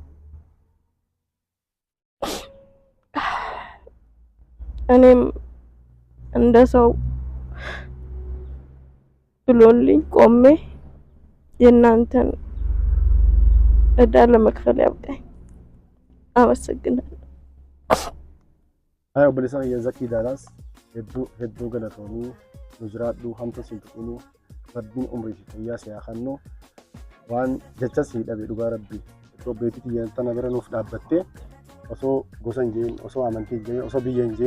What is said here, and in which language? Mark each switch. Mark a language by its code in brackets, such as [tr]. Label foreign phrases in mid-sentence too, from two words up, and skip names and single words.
[am] እኔም እንደ ሰው ብሎልኝ ቆሜ የእናንተን እዳ ለመክፈል ያብቃኝ። አመሰግናለሁ። [om] አይ obboleessa kiyya zakkii daalaas hedduu galatoomii nu jiraadhu hamtu siin tuqinu rabbiin umrii fi fayyaa si haa kennu waan jechas hidhabe dhugaa rabbii obboleettii kiyya tana bira nuuf dhaabbattee osoo gosa hin jeen osoo amantii hin jeen osoo biyya hin jeen